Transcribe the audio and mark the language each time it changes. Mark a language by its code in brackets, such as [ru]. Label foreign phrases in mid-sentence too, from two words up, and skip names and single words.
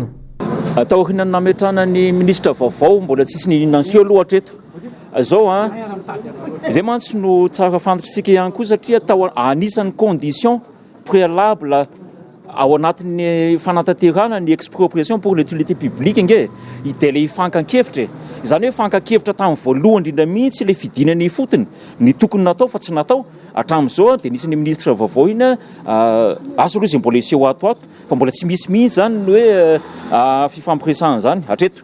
[mg] Atao hinana nametrana ny ministra vaovao mbola tsisy ny nansio loatra eto. Zao izay mantsy no tsara fantatritsika ihany koa satria tao anisan'ny [fr] condition préalable [mg] ao anatin'ny fanantanterana ny [fr] expropriation pour l'utilité publique [mg] nge idele ifankankevitra. Izany hoe fankankevitra tamin'ny voalohany indrindra mihitsy le fidinany fotony ny tokony natao fa tsy natao. Hatramin'izao dia nisy ny ministra vaovao iny azo aloha izay mbola iseho atoato fa mbola tsy misy mihitsy zany ny hoe fifampiresahana zany hatreto.